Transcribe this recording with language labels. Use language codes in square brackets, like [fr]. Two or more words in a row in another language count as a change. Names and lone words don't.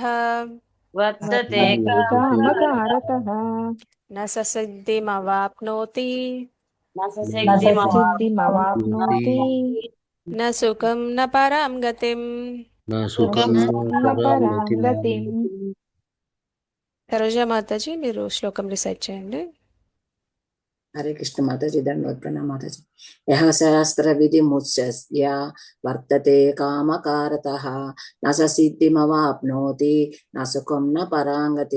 [sa] वर्तते कामकारतः న స సిద్ధిమవాప్నోతి न सिद्धिमवाप्नोति న సుఖం న పరాం గతిం. न सुखं न परां गतिम्. [te] సరోజా మాతాజీ మీరు శ్లోకం రిసైట్ చేయండి. హరే కృష్ణ మాతాజీ, దండవత్ ప్రణామ మాతాజీ. [sa] యః శాస్త్ర విధి ముత్స్య వర్తతే కామకారతః న స సిద్ధిమవాప్నోతి న సుఖం న పరాంగతి.